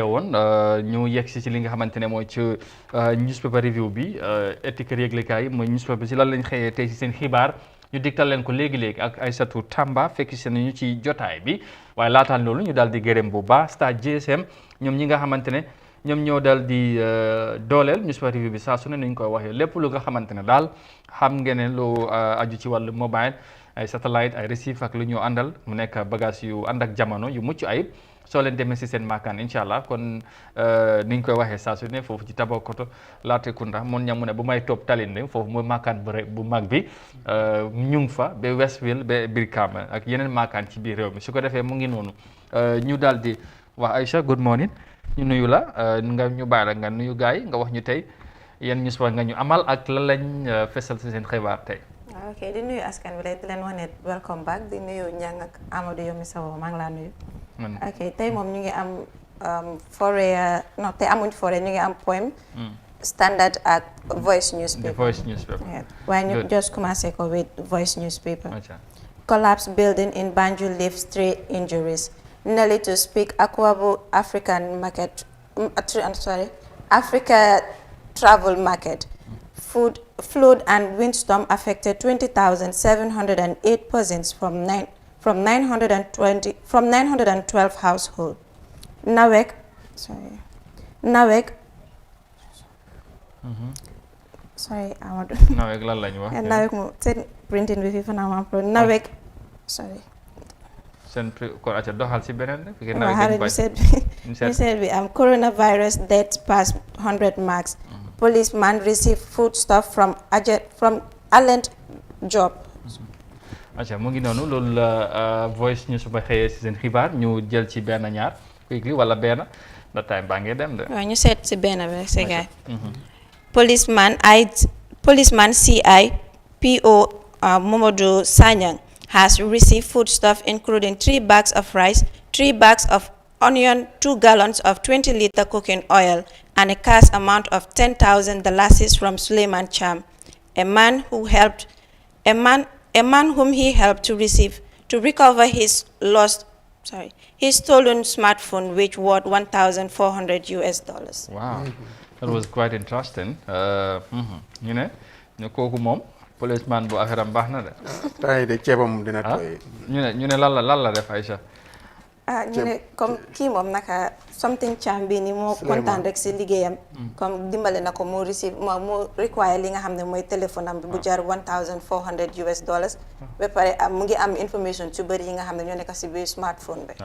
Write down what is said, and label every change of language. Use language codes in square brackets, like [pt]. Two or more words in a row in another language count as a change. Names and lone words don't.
[wo] woon ñu yegg si ci li nga xamante ne mooy ci [en] newspaper review [wo] bi étiquette yëglekaay yi mooy newspaper si lan lañ xëyee tey si seen xibaar ñu digtal leen ko léegi-léegi ak Aïssatou Tamba fekk si nañu ci jotaay bi waaye laataan loolu ñu daal di gërëm bu baax Star GSM ñoom ñi nga xamante ne ñoom ñoo daal di dooleel [en] newspaper review [wo] bi saa su ne nañ koy waxee lépp lu nga xamante ne daal xam ngeen ne lu aju ci wàllu mobile ay satellite ay receive ak lu ñu àndal mu nekk bagage yu ànd ak jamono yu mucc ayib soo leen demee si seen maakaan [ar] إن شاء الله [wo] kon ni ñu koy waxee saa su ne foofu ci Tabakoto Latrikunda mun ñamu ne bu may topp Talinding foofu mooy maakaan bu mag bi ñu ngi fa ba Westville ba Brikama ak yeneen maakaan ci biir réew mi su ko defee mu ngi noonu ñu daal di wax Aïcha [en] good morning [wo] ñu nuyu la nga ñu bàyyi la nga nuyu gars yi nga wax ñu tey yéen ñu nga ñu amal ak lan lañ fesal si seen xibaar tey. ok di nuyu askan wi di leen wax ne [en] welcome back [wo] di nuyu Njang ak Amadou Yomi Sawo maa ngi laa nuyu. ok tey moom ñu ngi am forêt non te amuñ forêt ñu ngi am poème. Standard ak Voice newspaper. Voice newspaper. waaye ñu just commencé ko [en] with Voice newspaper. Collapse building in Banjul leaves 3 injuries. Nelly to speak Akwabu African market. Africa travel market. Flood and windstorm affected 20,708 persons from 912 households. Nawek, sorry, Amadou. [wo] Nawek lan lañ wax. Nawek mo seen printing bi fi fa naa ma pro Nawek, sorry. Seen kon acca doxal si beneen rek. [en] You said we coronavirus deaths past 100 marks. Policeman received foodstuff from Alent Job. [wo] acca mu ngi noonu loolu la Voice News ba xëyee si seen xibaar ñu jël ci benn ñaar quickly wala benn da time baa ngee dem de. waaw ñu seet si benn bi rek si gaay. [en] Policeman CI PO Momodu Sanyang has received foodstuff including 3 bags of rice, 3 bags of onion, 2 gallons of 20-liter cooking oil, and a cash amount of $10,000 from Suleiman Cham, a man whom he helped to recover his stolen smartphone, which worth $1,400. Wow, that was quite interesting. [wo] ñu ne kooku moom policeman bu affaire am baax na de. tay de ceebam dina tooy. ñu ne lan la def Aïcha. ñu ne comme kii moom naka something Cham bi ni moo kontaan rek si liggéeyam comme dimbale na ko mu require li nga xam ne mooy téléphone am bi bu jar $1,400 ba pare mu ngi am information su bëri yi nga xam ne ñoo nekk si biir smartphone bi.